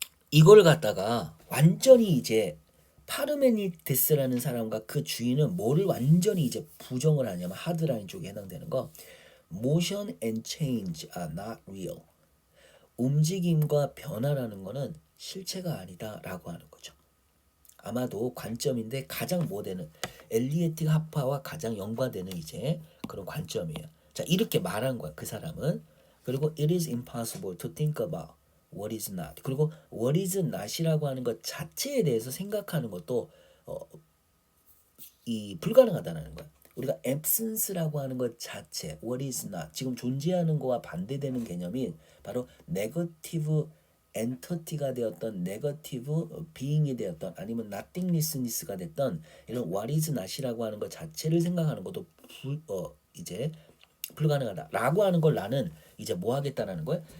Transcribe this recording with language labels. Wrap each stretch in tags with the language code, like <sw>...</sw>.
<ko>이걸 갖다가 완전히 이제 파르메니데스라는 사람과 그 주인은 뭐를 완전히 이제 부정을 하냐면 하드라인 쪽에 해당되는 거</ko> <en>motion and change are not real.</en> <ko>움직임과 변화라는 거는 실체가 아니다라고 하는 거죠. 아마도 관점인데 가장 모대는 엘리에틱 하파와 가장 연관되는 이제 그런 관점이에요. 자, 이렇게 말한 거야 그 사람은.</ko> <en>그리고 it is impossible to think about what is not.</en> <ko>그리고 what is not이라고 하는 것 자체에 대해서 생각하는 것도 이 불가능하다는 거야. 우리가 absence라고 하는 것 자체, what is not, 지금 존재하는 거와 반대되는 개념이 바로 negative entity가 되었던, negative being이 되었던, 아니면 nothingness가 됐던 이런 what is not이라고 하는 것 자체를 생각하는 것도 이제 불가능하다라고 하는 걸 나는 이제 뭐 하겠다라는 거야?</ko>